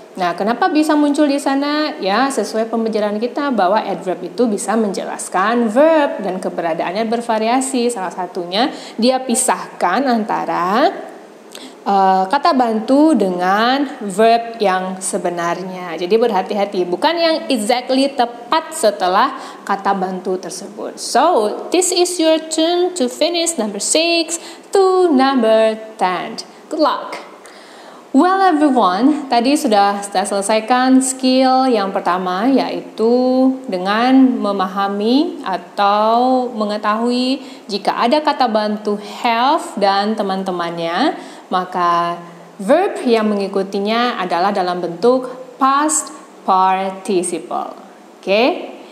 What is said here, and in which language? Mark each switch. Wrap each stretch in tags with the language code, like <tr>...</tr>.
<id>Nah, kenapa bisa muncul di sana? Ya, sesuai pembelajaran kita bahwa adverb itu bisa menjelaskan verb dan keberadaannya bervariasi. Salah satunya dia pisahkan antara kata bantu dengan verb yang sebenarnya. Jadi berhati-hati, bukan yang exactly tepat setelah kata bantu tersebut.</id> <en>So, this is your turn to finish number 6 to number 10. Good luck! Well everyone,</en> <id>tadi sudah selesaikan skill yang pertama, yaitu dengan memahami atau mengetahui jika ada kata bantu have dan teman-temannya, maka verb yang mengikutinya adalah dalam bentuk past participle. Oke?</id>